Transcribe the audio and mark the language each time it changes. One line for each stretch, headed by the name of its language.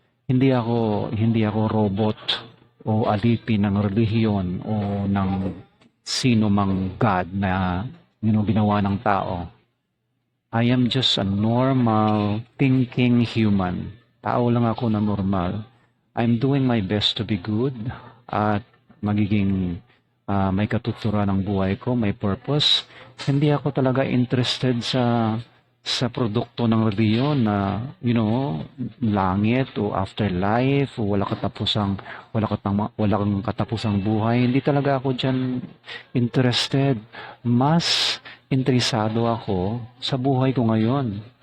Filipino: Hindi ako robot o alipin ng relihiyon o ng sino mang God na ginawa ng tao.
English: I am just a normal thinking human.
Filipino: Tao lang ako na normal.
English: I'm doing my best to be good at
Filipino: magiging may katuturan ng buhay ko, may purpose. Hindi ako talaga interested sa produkto ng reliyon na langit o afterlife o wala kang katapusang buhay. Hindi talaga ako diyan interested. Mas interesado ako sa buhay ko ngayon.